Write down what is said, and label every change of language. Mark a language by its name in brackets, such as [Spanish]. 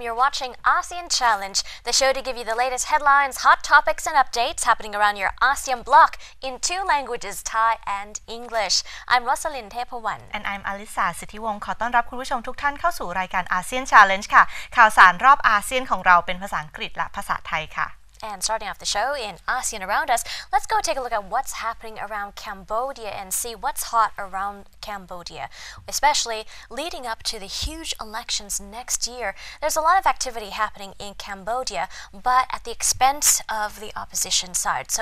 [English] You're watching ASEAN Challenge, the show to give you the latest headlines, hot topics and updates happening around your ASEAN bloc in two languages, Thai and English. I'm Rosalind Thepawan. And I'm Alisa [Thai] สิทธิวงศ์ขอต้อนรับคุณผู้ชมทุกท่านเข้าสู่รายการ ASEAN Challenge ค่ะข่าวสารรอบอาเซียนของเราเป็นภาษาอังกฤษและภาษาไทยค่ะ [English] And starting off the show in ASEAN around us, let's go take a look at what's happening around Cambodia and see what's hot around Cambodia, especially leading up to the huge elections next year. There's a lot of activity happening in Cambodia, but at the expense of the opposition side.